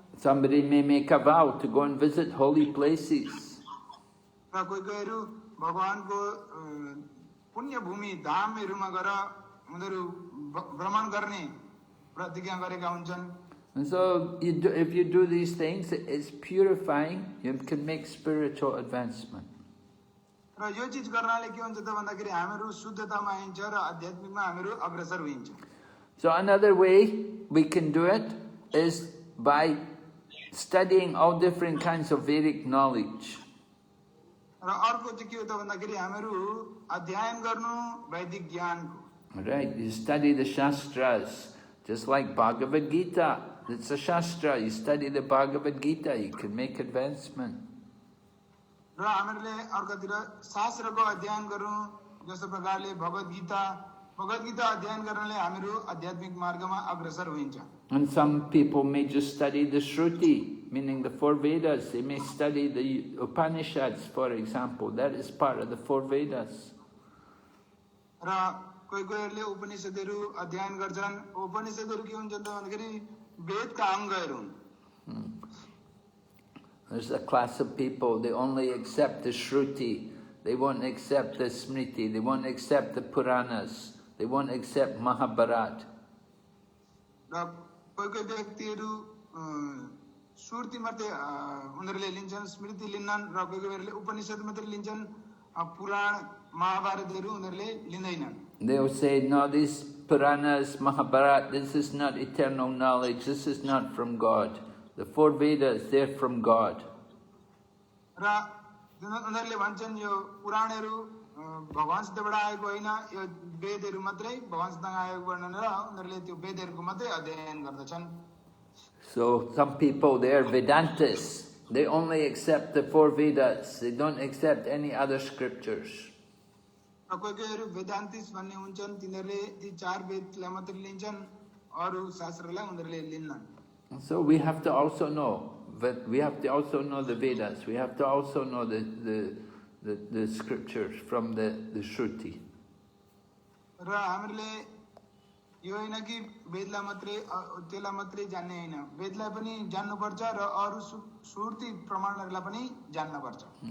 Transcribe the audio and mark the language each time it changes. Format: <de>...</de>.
<en>Somebody may make a vow to go and visit holy places.</en> <ne>र कोहीहरू भगवानको पुण्य भूमि धामहरूमा गएर उनीहरू भ्रमण गर्ने प्रतिज्ञा गरेका हुन्छन्।</ne> <en>And so if you do these things, it's purifying. You can make spiritual advancement.</en> <ne>र यो चीज गर्नाले के हुन्छ त भन्दाखेरि हामीहरू शुद्धतामा आइन्छ र आध्यात्मिकमा हामीहरू अग्रसर होइन्छ।</ne> <en>So another way we can do it is by studying all different kinds of Vedic knowledge.</en> <ne>र अर्को चाहिँ के हो त भन्दाखेरि हामीहरू अध्ययन गर्नु वैदिक ज्ञानको।</ne> <en>Right, you study the Shastras, just like Bhagavad Gita. It's a Shastra. You study the Bhagavad Gita, you can make advancement.</en> <ne>र हामीहरूले अर्कोतिर शास्त्रको अध्ययन गरौँ जस्तो प्रकारले भगवत गीता अध्ययन गर्नाले हामीहरू आध्यात्मिक मार्गमा अग्रसर होइन्छ।</ne> <en>And some people may just study the Shruti, meaning the 4 Vedas. They may study the Upanishads, for example. That is part of the 4 Vedas.</en> <ne>र कोहीहरूले उपनिषदहरू अध्ययन गर्छन्। उपनिषदहरू के हुन्छ त भन्दाखेरि वेदका अङ्गहरू हुन्।</ne> <en>There's a class of people, they only accept the Shruti. They won't accept the Smriti. They won't accept the Puranas. They won't accept Mahabharata.</en> <ne>र कोही व्यक्तिहरू श्रुति मात्रै उनीहरूले लिन्छन्, स्मृति लिन्नन् र कोहीहरूले उपनिषद मात्रै लिन्छन् पुराण महाभारतहरू उनीहरूले लिँदैनन्।</ne> <en>They will say, no, these Puranas, Mahabharata, this is not eternal knowledge, this is not from God. The four Vedas, they're from God.</en> <ne>र उनीहरूले भन्छन् यो पुराणहरू भगवानसितबाट आएको होइन, यो वेदहरू मात्रै भगवानसित आएको भनेर उनीहरूले त्यो वेदहरूको मात्रै अध्ययन गर्दछन्।</ne> <en>So some people, they are Vedantists. They only accept the four Vedas. They don't accept any other scriptures.</en> <ne>र कोही कोहीहरू वेदान्तिस भन्ने हुन्छन्, तिनीहरूले ती चार वेदलाई मात्रै लिन्छन्, अरू शास्त्रलाई उनीहरूले लिन्नन्।</ne> <en>So we have to also know, but we have to also know the Vedas. We have to also know the scriptures from the Shruti.</en> <ne>र हामीले यो होइन कि वेदलाई मात्रै त्यसलाई मात्रै जान्ने होइन, वेदलाई पनि जान्नुपर्छ र अरू श्रुति प्रमाणहरूलाई पनि जान्नुपर्छ।</ne>